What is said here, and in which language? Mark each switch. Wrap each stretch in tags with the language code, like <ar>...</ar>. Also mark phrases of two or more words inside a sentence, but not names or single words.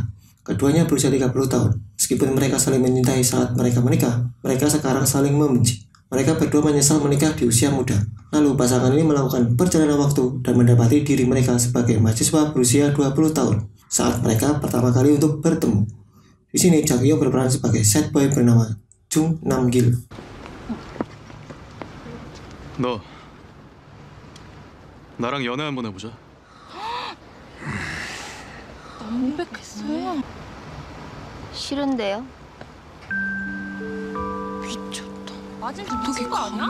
<id>Keduanya berusia 30 tahun. Meskipun mereka saling mencintai saat mereka menikah, mereka sekarang saling membenci. Mereka berdua menyesal menikah di usia muda. Lalu pasangan ini melakukan perjalanan waktu dan mendapati diri mereka sebagai mahasiswa berusia 20 tahun saat mereka pertama kali untuk bertemu. Di sini Jang Ki-young berperan sebagai</id> <en>sad boy</en> <id>bernama Jung Nam-gil.</id> <ko>너 나랑 연애 한번 해보자. 명백했어요. 싫은데요? 미쳤다. 맞은 미친 거 아니야?</ko>